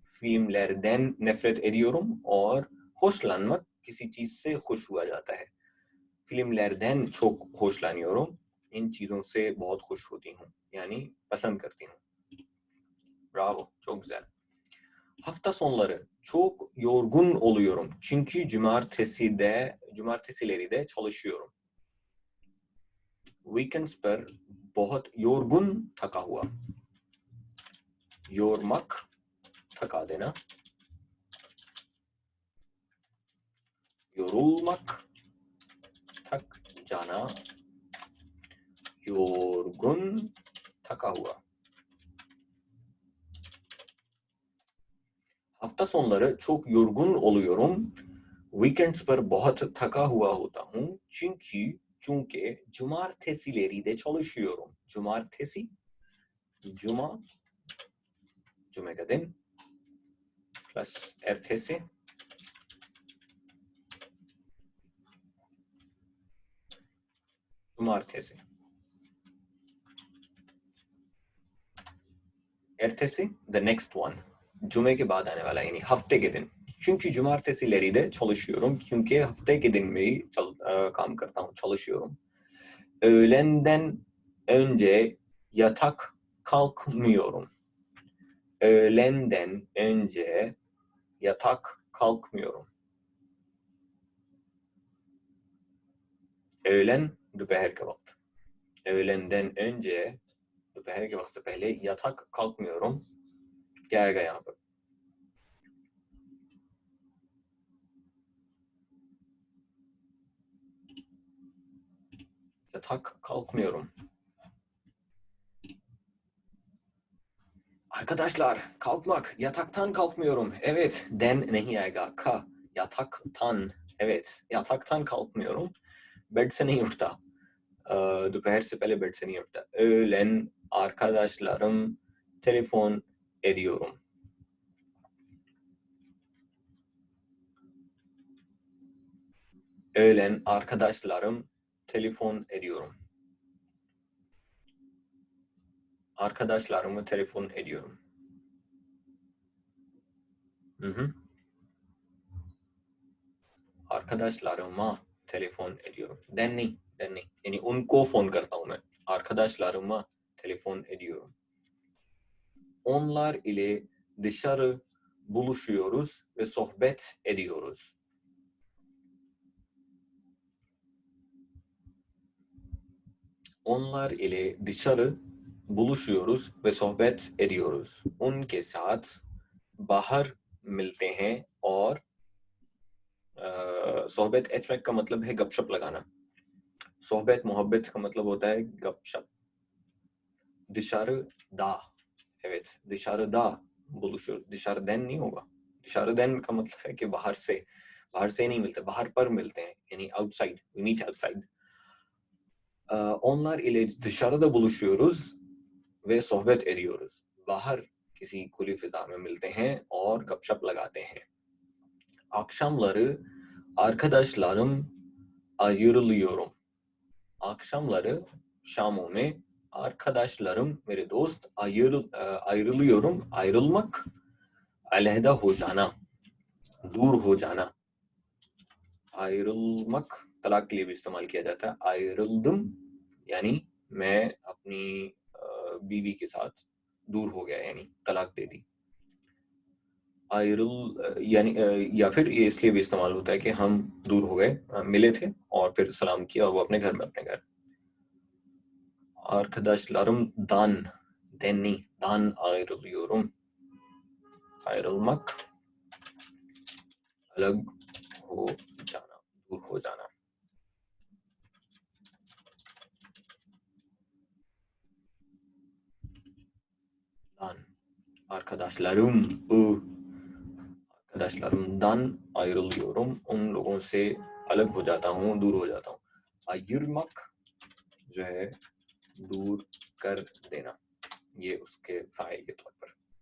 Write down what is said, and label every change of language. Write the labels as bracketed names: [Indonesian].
[Turkish] filmlerden nefret ediyorum [Hindi] और [Turkish] hoşlanmak [Hindi] किसी चीज से खुश हुआ जाता है. [Turkish] filmlerden çok hoşlanıyorum. [Hindi] इन चीजों से बहुत खुश होती हूँ, [Turkish] yani [Hindi] पसंद करती हूँ. [Turkish] Bravo, çok güzel. Hafta sonları çok yorgun oluyorum. Çünkü cumartesileri de çalışıyorum. [English] Weekends [Hindi] पर बहुत [Turkish] yorgun [Hindi] थका हुआ. Yormak, थका देना. Yorulmak, थक जाना. Yorgun, थका हुआ. [Turkish] Hafta sonları çok yorgun oluyorum. [English] Weekends [Hindi] पर बहुत थका हुआ होता हूँ. [Turkish] Çünkü cumartesileri de çalışıyorum. Cumartesi, cuma, cuma [Hindi] का दिन [Turkish] plus ertesi. Cumartesi. [English] ertesi the next one. [Hindi] Cume के बाद आने वाला यानी हफ्ते के दिन. [Turkish] Çünkü cumartesileri çalışıyorum. Çünkü haftaki dinmeyi [Hindi] काम करता हूँ, [Turkish] çalışıyorum. Öğlenden önce yatak kalkmıyorum. Öğlenden önce yatak kalkmıyorum. [Hindi] öğlen दोपहर का वक्त. [Turkish] öğlenden önce [Hindi] दोपहर के वक्त से पहले [Turkish] yatak kalkmıyorum. [Hindi] क्या आएगा यहाँ पर? [Turkish] Yatak kalkmıyorum. Arkadaşlar, kalkmak, yataktan kalkmıyorum. [Hindi] Evet, den नहीं आएगा. [Turkish] Ka, yataktan. Evet, yataktan kalkmıyorum. [Hindi] Bed se नहीं उठता. दोपहर से पहले बेड से नहीं उठता. [Turkish] Öğlen arkadaşlarım telefon ediyorum. Öğlen arkadaşlarım telefon ediyorum. Arkadaşlarımı telefon ediyorum. Arkadaşlarıma telefon ediyorum. [Hindi] Den नहीं. Yani उनको फोन करता हूँ मैं. [Turkish] Arkadaşlarıma telefon ediyorum. Onlar ile dışarı buluşuyoruz ve sohbet ediyoruz. Onlar ile dışarı buluşuyoruz ve sohbet ediyoruz. [Hindi] उनके साथ बाहर मिलते हैं और सोहबत [Turkish] etmek [Hindi] का मतलब है गपशप लगाना. सोहबत मोहब्बत का मतलब होता है गपशप. [Turkish] dışarıda. Evet, dışarıda buluşuyoruz. [Hindi] Dışarıdan नहीं होगा. dışarıdan का मतलब है कि बाहर से नहीं मिलते, बाहर पर मिलते हैं. यानी [English] outside, we meet outside. [Turkish] Onlar ile dışarıda buluşuyoruz ve sohbet ediyoruz. [Hindi] बाहर किसी खुली फिजा में मिलते हैं और गपशप लगाते हैं. [Turkish] Akşamları arkadaşlarım ayrılıyorum. Akşamları [Hindi] शामों में [Turkish] arkadaşlarım [Hindi] मेरे दोस्त [Turkish] ayrılıyorum. [Hindi] Ayrılmak अलहदा हो जाना, दूर हो जाना. ayrılmak तलाक के लिए भी इस्तेमाल किया जाता है. [Turkish] ayrıldım [Hindi] यानी मैं अपनी बीवी के साथ दूर हो गया यानी तलाक दे दी. यानी या फिर ये इसलिए भी इस्तेमाल होता है कि हम दूर हो गए, मिले थे और फिर सलाम किया और वो अपने घर में अपने घर. [Turkish] Arkadaşlarımdan dan ayrılıyorum. [Hindi] ayrılmak अलग हो जाना, दूर हो जाना. [Turkish] Dan arkadaşlarımdan ayrılıyorum. [Hindi] उन लोगों से अलग हो जाता हूँ, दूर हो जाता हूँ. [Turkish] ayırmak [Hindi] जो है दूर कर देना, ये उसके फाइल के तौर पर.